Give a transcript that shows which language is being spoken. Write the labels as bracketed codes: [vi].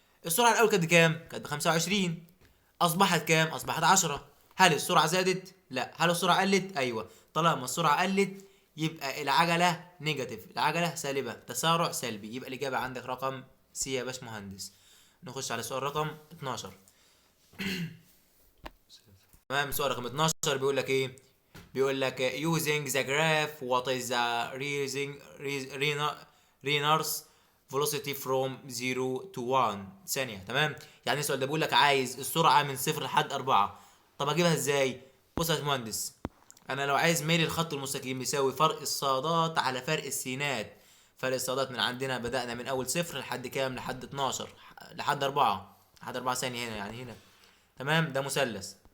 [ar] السرعة الاول كانت بكام؟ كانت ب 25. اصبحت كام؟ اصبحت 10. هل السرعه زادت؟ لا. هل السرعه قلت؟ ايوه. طالما السرعه قلت يبقى العجله نيجاتيف، العجله سالبه، تسارع سلبي. يبقى الاجابه عندك رقم سي يا باشمهندس. نخش على سؤال رقم 12. تمام. سؤال رقم 12 بيقول لك [en] ايه؟ بيقول لك using the graph what is the runner's velocity from 0 to 1 [ar] ثانية. تمام. يعني السؤال ده بيقول لك عايز السرعة من 0 لحد 4. طب اجيبها ازاي؟ بص يا باشمهندس، انا لو عايز ميل الخط المستقيم يساوي فرق الصادات على فرق السينات. فرق الصادات من عندنا بدأنا من اول 0 لحد كام؟ لحد 12 لحد 4 ثانية هنا، يعني هنا. تمام. ده مثلث.